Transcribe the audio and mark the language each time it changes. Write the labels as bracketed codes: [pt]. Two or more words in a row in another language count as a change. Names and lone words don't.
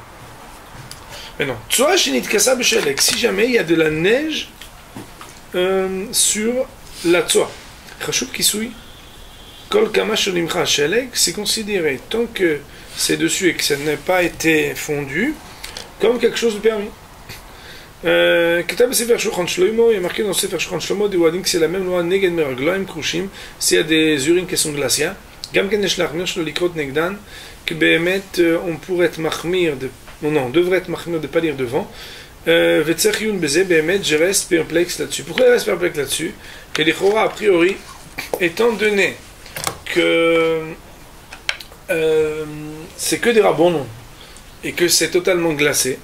[fr] Maintenant, si jamais il y a de la neige sur la tsoa, c'est considéré, tant que c'est dessus et que ça n'a pas été fondu, comme quelque chose de permis. Il y a marqué dans Sefer Shulchan Shlomo que c'est la même loi [he] Neged Meraglaim Krushim, [fr] s'il y a des urines qui sont glacées. [he] Gam ken yesh lachmir shelo likrot negdan, [fr] que behemet on pourrait être mahmir de, non, on devrait être mahmir de pas lire devant. [he] Vetzech yun beze behemet, [fr] je reste perplexe là-dessus. Pourquoi je reste perplexe là-dessus? Que les chora a priori, étant donné que c'est que des rabonons et que c'est totalement glacé.